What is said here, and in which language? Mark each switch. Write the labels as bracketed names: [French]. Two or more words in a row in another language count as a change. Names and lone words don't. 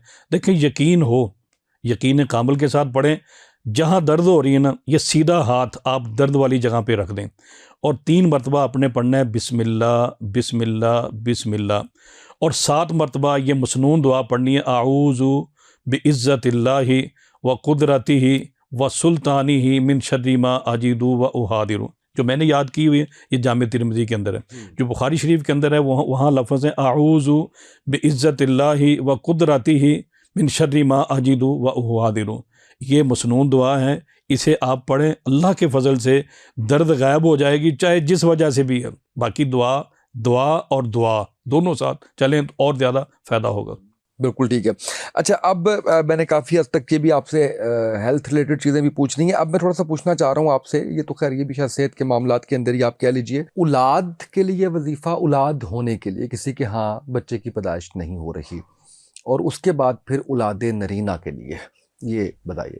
[Urdu] دیکھیں یقین ہو، یقین کامل کے ساتھ پڑھیں۔ جہاں درد ہو رہی ہے نا، یہ سیدھا ہاتھ آپ درد والی جگہ پہ رکھ دیں، اور 3 مرتبہ آپ نے پڑھنا ہے [Arabic] بسم اللہ بسم اللہ بسم اللہ، [Urdu] اور 7 مرتبہ یہ مسنون دعا پڑھنی ہے، [Arabic] اعوذ بعزت اللہ و قدرتہ و سلطانہ من شر ما اجد و احاذر، [Urdu] جو میں نے یاد کی ہوئی ہے، یہ جامع ترمذی کے اندر ہے۔ جو بخاری شریف کے اندر ہے وہاں لفظ ہے [Arabic] اعوذ بعزت اللہ و قدرتہ من شر ما اجد و احاذر۔ [Urdu] یہ مسنون دعا ہے، اسے آپ پڑھیں، اللہ کے فضل سے درد غائب ہو جائے گی، چاہے جس وجہ سے بھی ہے۔ باقی دعا اور دعا دونوں ساتھ چلیں تو اور زیادہ فائدہ ہوگا۔ بالکل ٹھیک ہے۔ اچھا اب میں نے کافی حد تک یہ بھی آپ سے [English] health related [Urdu] چیزیں بھی پوچھنی ہیں، اب میں تھوڑا سا پوچھنا چاہ رہا ہوں آپ سے، یہ تو خیر یہ بھی شاید صحت کے معاملات کے اندر ہی آپ کہہ لیجئے، اولاد کے لیے وظیفہ، اولاد ہونے کے لیے، کسی کے ہاں بچے کی پیدائش نہیں ہو رہی، اور اس کے بعد پھر اولاد نرینہ کے لیے، یہ بتائیے۔